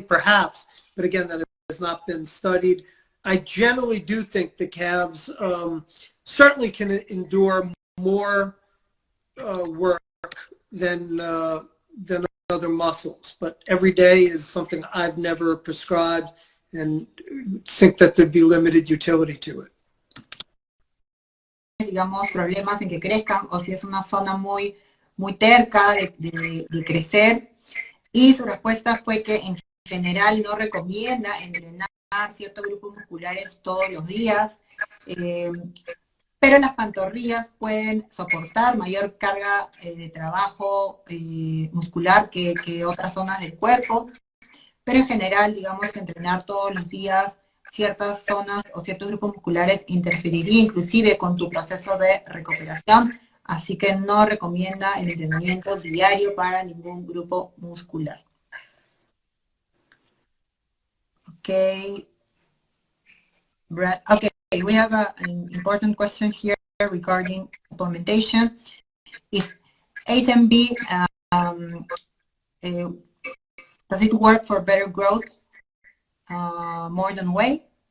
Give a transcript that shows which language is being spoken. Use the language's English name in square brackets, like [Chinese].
[English] Perhaps, but again, that has not been studied. I generally do think the calves certainly can endure more work than other muscles, but every day is something I've never prescribed and think that there'd be limited utility to it. [Spanish] Digamos, problemas en que crezcan, o si es una zona muy terca de crecer, y su respuesta fue que en general no recomienda entrenar ciertos grupos musculares todos los días, pero las pantorrillas pueden soportar mayor carga de trabajo muscular que otras zonas del cuerpo, pero en general, digamos que entrenar todos los días ciertas zonas o ciertos grupos musculares interferiría inclusive con tu proceso de recuperación, así que no recomienda el entrenamiento diario para ningún grupo muscular. [English] Okay, Brad, okay, we have an important question here regarding supplementation. Is HMB, does it work for better growth more than whey?